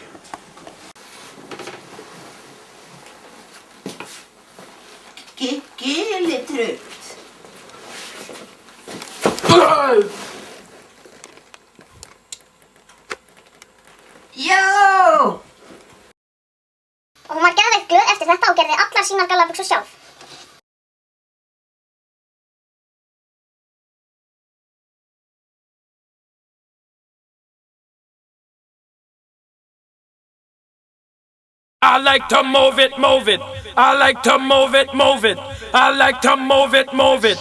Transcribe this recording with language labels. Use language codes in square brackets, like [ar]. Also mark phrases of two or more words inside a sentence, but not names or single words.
[is] Gilitrutt. Já! Og hún var geðveikt glöð eftir þetta og gerði allar sínar gallabuxur sjálf. [en] I like to move it, move it. I like to move it, move it. I like to move it, move it.